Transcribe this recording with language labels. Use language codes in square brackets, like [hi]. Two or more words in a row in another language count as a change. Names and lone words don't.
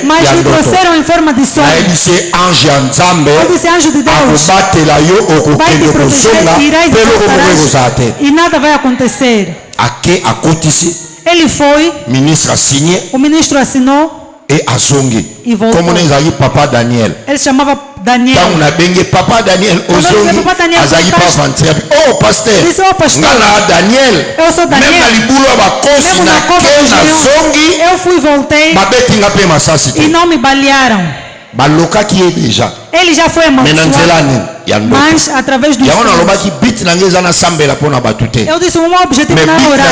[pt] Mas lhe trouxeram em forma de sonho. Eu disse, anjo de Deus, vai te proteger, irás e nada vai acontecer. Ele foi, o ministro assinou. E voltou. Como nós papa Daniel. Ele chamava Daniel. Papa Daniel. Oh pasteur. Disse, oh pasteur. Daniel. Eu sou Daniel. Eu fui e voltei. E não me balearam. Ele já foi amaldiçoado. Mas através do sonho. Eu disse, o meu objetivo não é orar.